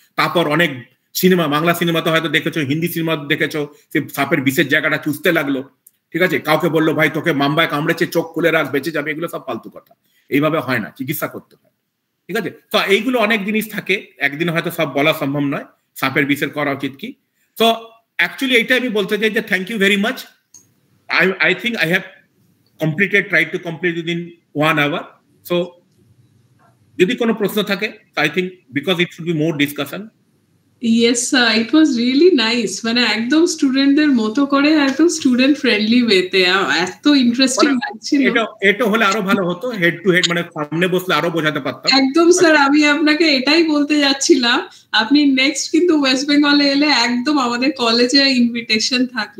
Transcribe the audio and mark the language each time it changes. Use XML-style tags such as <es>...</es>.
<bn>তারপর অনেক সিনেমা, বাংলা সিনেমাতে হয়তো দেখেছো, হিন্দি সিনেমাতে দেখেছো, সে সাপের বিষের জায়গাটা চুষতে লাগলো, ঠিক আছে? কাউকে বললো ভাই তোকে মাম্বায় কামড়েছে, চোখ খুলে রাখ, বেঁচে যাবে, এগুলো সব ফালতু কথা। এইভাবে হয় না, চিকিৎসা করতে হয়, ঠিক আছে? তো এইগুলো অনেক জিনিস থাকে, একদিন হয়তো সব বলা সম্ভব নয় সাপের বিষের করা উচিত কি। তো অ্যাকচুয়ালি এইটা আমি বলতে চাই যে</bn> <en>Thank you very much. I think I have tried to complete within 1 hour. So</en> <bn>যদি কোনো প্রশ্ন থাকে,</bn> <en>I think because it should be more discussion. Yes, it was really nice.</en> <bn>মানে একদম স্টুডেন্টদের মতো করে, একদম স্টুডেন্ট ফ্রেন্ডলি ওয়েতে, এত ইন্টারেস্টিং লাগছিল। এটা হলে আরো ভালো হতো, হেড টু হেড, মানে সামনে বসলে আরো বোঝাতে পারতাম। একদম স্যার, আমি আপনাকে এটাই বলতে যাচ্ছিলাম, আপনি নেক্সট কিন্তু ওয়েস্ট বেঙ্গলে এলে একদম আমাদের কলেজে ইনভিটেশন থাকবে।</bn>